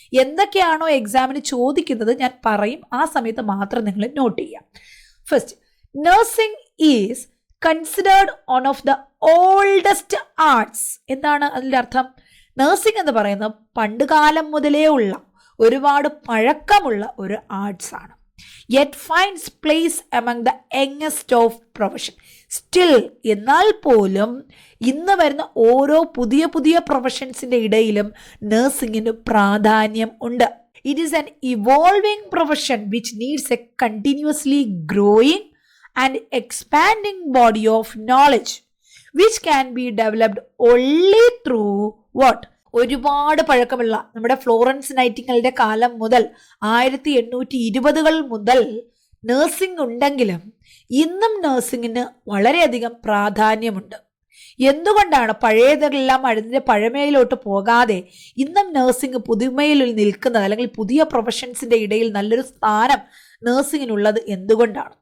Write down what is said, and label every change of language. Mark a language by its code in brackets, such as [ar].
[ml] എന്തൊക്കെയാണോ എക്സാമിന് ചോദിക്കുന്നത് ഞാൻ പറയും, ആ സമയത്ത് മാത്രം നിങ്ങൾ നോട്ട് ചെയ്യാം. [en] First, nursing is considered one of the oldest arts. [ml] എന്താണ് അതിൻ്റെ അർത്ഥം? നഴ്സിംഗ് എന്ന് പറയുന്നത് പണ്ടുകാലം മുതലേ ഉള്ള ഒരുപാട് പഴക്കമുള്ള ഒരു ആർട്സ് ആണ്. [en] Yet finds place among the youngest of profession. [ml] Still, എന്നാൽ പോലും ഇന്ന് വരുന്ന ഓരോ പുതിയ പുതിയ പ്രൊഫഷൻസിൻ്റെ ഇടയിലും നഴ്സിംഗിന് പ്രാധാന്യം ഉണ്ട്. [en] It is an evolving profession which needs a continuously growing and expanding body of knowledge which can be developed only through what? [ml] ഒരുപാട് പഴക്കമുള്ള നമ്മുടെ ഫ്ലോറൻസ് നൈറ്റിംഗേലിന്റെ കാലം മുതൽ 1820-കൾ മുതൽ നഴ്സിംഗ് ഉണ്ടെങ്കിലും ഇന്നും നഴ്സിംഗിന് വളരെയധികം പ്രാധാന്യമുണ്ട്. എന്തുകൊണ്ടാണ് പഴയതെല്ലാം അതിൻ്റെ പഴമയിലോട്ട് പോകാതെ ഇന്നും നഴ്സിംഗ് പുതുമയിൽ നിൽക്കുന്നത്, അല്ലെങ്കിൽ പുതിയ പ്രൊഫഷൻസിൻ്റെ ഇടയിൽ നല്ലൊരു സ്ഥാനം നഴ്സിംഗിനുള്ളത് എന്തുകൊണ്ടാണ്?